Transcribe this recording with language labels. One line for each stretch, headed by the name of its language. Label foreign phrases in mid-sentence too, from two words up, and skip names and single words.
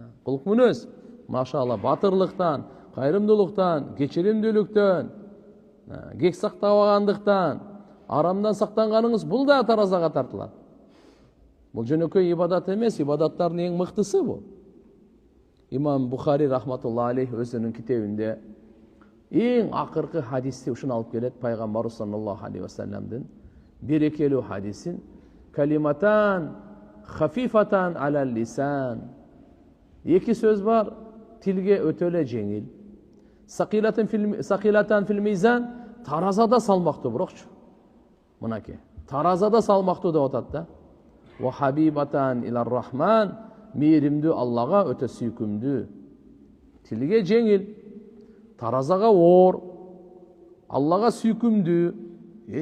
Kyrgyz: Кулк мүнөз, машалла, батырлыктан, кайрымдуулуктан, кечиримдүүлүктөн, кек сактабагандыктан, арамдан сактанганыңыз, бул да таразага тартылат. Бул жөнөкөй ибадат эмес, ибадаттардын эң мыктысы бул. Имам Бухари
Arabic: رحمة الله عليه
Kyrgyz: өзүнүн китебинде эң акыркы хадисти ушуну алып келет, пайгамбарыбыз саллаллаху алейхи ва салламдын берекелүү хадисин.
Arabic: كلمتان خفيفتان على اللسان.
Kyrgyz: Эки сөз бар, тилге өтө эле жеңил.
Arabic: ثقيلتان في الميزان,
Kyrgyz: таразада салмактуу бирокчу. Мынакей, таразада салмактуу деп атат да.
Arabic: وحبيبتان إلى الرحمن,
Kyrgyz: мейримдүү Аллага өтө сүйкүмдүү. Тилге жеңил, таразага оор, Аллага сүйкүмдүү.